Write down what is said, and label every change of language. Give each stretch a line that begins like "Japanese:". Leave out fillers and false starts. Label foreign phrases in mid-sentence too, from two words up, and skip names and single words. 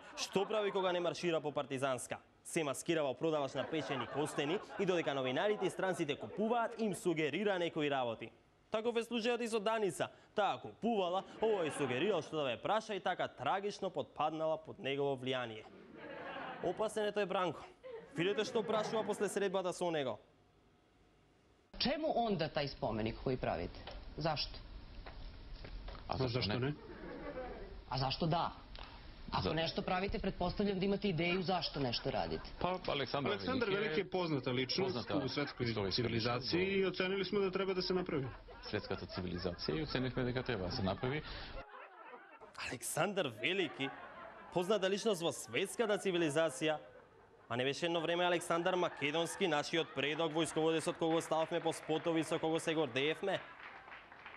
Macedonian: Што прави кога не маршира по партизанска? Се маскира во продавач на печени костени и додека новинарите и странците купуваат, им сугерира некои работи. Таков е случајот и со Даница. Таа купувала, овој сугерирал што да ве праша и така трагично подпаднала под негово влијание. Опасен е тој Бранко. Видете што прашува после средбата со него.
Serbian: Čemu onda taj spomenik koji pravite? Zašto? A zašto ne? A zašto da? Ako nešto pravite, pretpostavljam da imate ideju zašto nešto radite. Pa, Aleksandar Veliki je poznata ličnost u svetskoj civilizaciji i ocenili smo da treba da se napravi.
Macedonian: Светската цивилизација и оценивме дека треба да се направи. Александар Велики? Позната личност во светската цивилизација? А не беше едно време Александар Македонски, нашиот предок, војсководец од кого стававме по спотови, со кого се гордеевме?